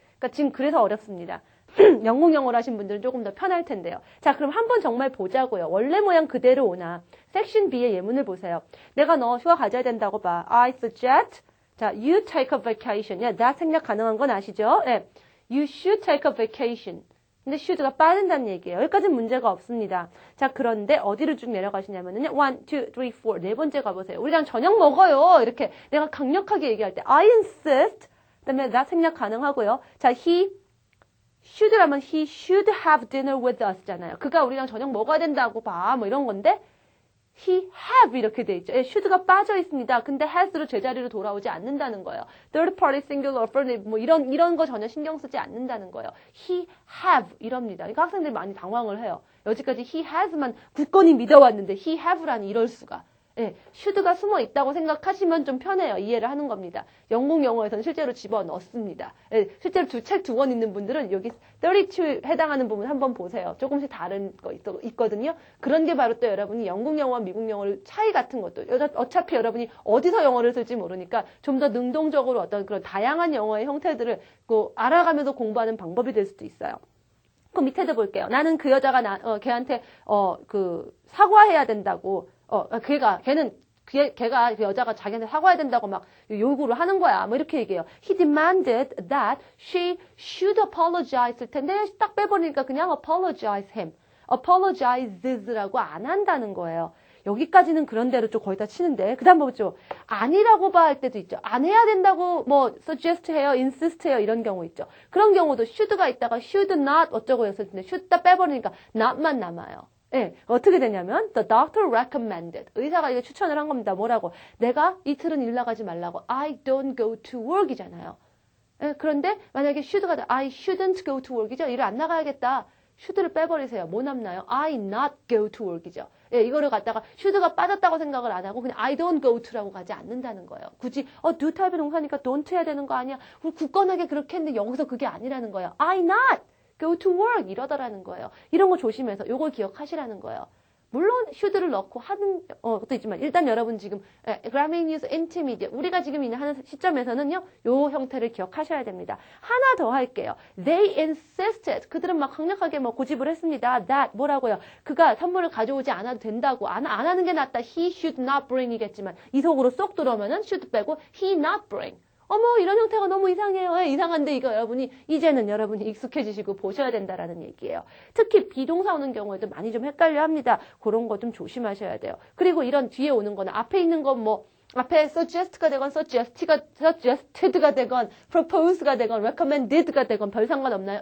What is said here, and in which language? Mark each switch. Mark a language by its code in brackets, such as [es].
[ko] 그러니까 지금 그래서 어렵습니다. 영국 영어를 하신 분들은 조금 더 편할 텐데요. 자, 그럼 한번 정말 보자고요. 원래 모양 그대로 오나. 섹션 B의 예문을 보세요. 내가 너 휴가 가져야 된다고 봐. [en] I suggest. 자, you take a vacation. [ko] that 생략 가능한 건 아시죠? [en] You should take a vacation. [ko] 근데 should가 빠진다는 얘기예요. 여기까지는 문제가 없습니다. 자, 그런데 어디를 쭉 내려가시냐면요. 1, 2, 3, 4. 네 번째 가보세요. 우리랑 저녁 먹어요. 이렇게 내가 강력하게 얘기할 때 [en] I insist. [ko] 그다음에 that 생략 가능하고요. [en] 자, he should라면 he should have dinner with us잖아요. [ko] 그가 우리랑 저녁 먹어야 된다고 봐. 이런 건데 [en] he have [ko] 이렇게 돼 있죠. should가 빠져 있습니다. 근데 has로 제자리로 돌아오지 않는다는 거예요. [en] third party singular affirmative [ko] 이런 거 전혀 신경 쓰지 않는다는 거예요. [en] he have [ko] 이럽니다. 그러니까 학생들이 많이 당황을 해요. 여지까지 he has만 굳건히 믿어왔는데 he have라니 이럴 수가. should가 숨어 있다고 생각하시면 좀 편해요. 이해를 하는 겁니다. 영국 영어에서는 실제로 집어넣습니다. 실제로 책 두 권 있는 분들은 여기 32 해당하는 부분 한번 보세요. 조금씩 다른 거 있거든요. 그런 게 바로 또 여러분이 영국 영어와 미국 영어를 차이 같은 것도 어차피 여러분이 어디서 영어를 쓸지 모르니까 좀 더 능동적으로 어떤 그런 다양한 영어의 형태들을 알아가면서 공부하는 방법이 될 수도 있어요. 그 밑에도 볼게요. 나는 그 여자가 걔한테 사과해야 된다고 걔가 그 여자가 자기한테 사과해야 된다고 막 요구를 하는 거야. 이렇게 얘기해요. [en] He demanded that she should apologize [ko] 할 텐데 딱 빼버리니까 그냥 [en] apologize him. [ko] apologizes라고 안 한다는 거예요. 여기까지는 그런 대로 좀 거의 다 치는데 그 다음 보죠. 아니라고 봐 할 때도 있죠. 안 해야 된다고 suggest 해요, insist 해요 이런 경우 있죠. 그런 경우도 should가 있다가 should not 어쩌고 했을 텐데 should 딱 빼버리니까 not만 남아요. 예, 어떻게 되냐면 [en] the doctor recommended. [ko] 의사가 이게 추천을 한 겁니다. 뭐라고? 내가 이틀은 일 나가지 말라고. [en] I don't go to work이잖아요. [ko] 예, 그런데 만약에 [en] should가 I shouldn't go to work이죠. [ko] 일을 안 나가야겠다. should를 빼버리세요. 뭐 남나요? [en] I not go to work이죠. [ko] 예, 이거를 갖다가 should가 빠졌다고 생각을 안 하고 그냥 [en] I don't go to [ko] 라고 가지 않는다는 거예요. 굳이 do 타입의 동사니까 don't 해야 되는 거 아니야? 우리 굳건하게 그렇게 했는데 여기서 그게 아니라는 거예요. [en] I not go to work [ko] 이러더라는 거예요. 이런 거 조심해서 요걸 기억하시라는 거예요. 물론 should를 넣고 하는 것도 있지만 일단 여러분 지금 Grammarly News Intermediate 우리가 지금 하는 시점에서는요. 요 형태를 기억하셔야 됩니다. 하나 더 할게요. [en] They insisted [ko] 그들은 막 강력하게 뭐 고집을 했습니다. That 뭐라고요? 그가 선물을 가져오지 않아도 된다고 안 하는 게 낫다. [en] He should not bring이겠지만 [ko] 이 속으로 쏙 들어오면은 [en] should 빼고 he not bring. [ko] 어머 이런 형태가 너무 이상해요. 이상한데 이거 여러분이 이제는 여러분이 익숙해지시고 보셔야 된다라는 얘기예요. 특히 비동사 오는 경우에도 많이 좀 헷갈려 합니다. 그런 거 좀 조심하셔야 돼요. 그리고 이런 뒤에 오는 거는 앞에 있는 건 뭐 앞에 suggest가 되건 suggested가 되건 propose가 되건 recommended가 되건 별 상관없나요?